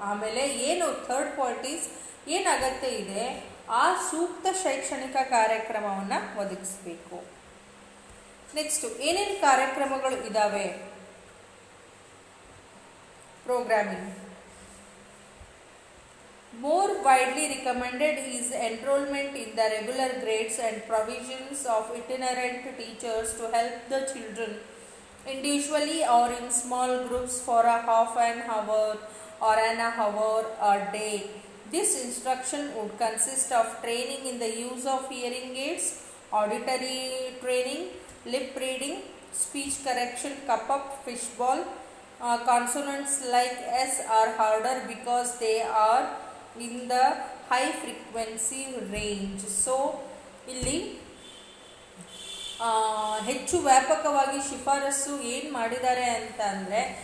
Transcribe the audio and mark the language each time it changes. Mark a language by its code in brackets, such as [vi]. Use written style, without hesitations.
[kn] ಆಮೇಲೆ ಏನು [en] third point is [kn] ಏನು ಅಗತ್ಯ ಇದೆ ಆ ಸೂಕ್ತ ಶೈಕ್ಷಣಿಕ ಕಾರ್ಯಕ್ರಮವನ್ನು ಒದಗಿಸಬೇಕು. ನೆಕ್ಸ್ಟು ಏನೇನು ಕಾರ್ಯಕ್ರಮಗಳು ಇದ್ದಾವೆ programming. [en] More widely recommended is enrollment in the regular grades and provisions of itinerant teachers to help the children individually or in small groups for a half an hour or an hour a day. This instruction would consist of training in the use of hearing aids, auditory training, lip reading, speech correction, cup up, fishball. Consonants like S are harder because they are in the high frequency range. [kn] So ಇಲ್ಲಿ ಹೆಚ್ಚು ವ್ಯಾಪಕವಾಗಿ ಶಿಫಾರಸು ಏನು ಮಾಡಿದ್ದಾರೆ ಅಂತ ಅಂದರೆ